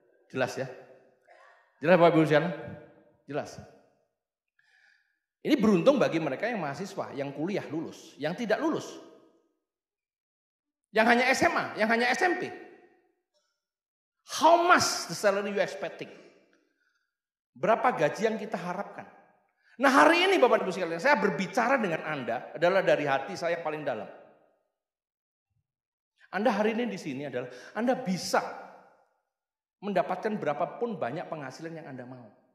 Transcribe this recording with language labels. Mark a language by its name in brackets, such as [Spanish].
[Indonesian] Jelas ya? Jelas Bapak Ibu sekalian? Jelas. Ini beruntung bagi mereka yang mahasiswa, yang kuliah lulus, yang tidak lulus. Yang hanya SMA, yang hanya SMP. [English] How much the salary you expecting? [Indonesian] Berapa gaji yang kita harapkan? Nah hari ini Bapak Ibu sekalian, saya berbicara dengan Anda adalah dari hati saya paling dalam. Anda hari ini di sini adalah Anda bisa mendapatkan berapapun banyak penghasilan yang Anda mau.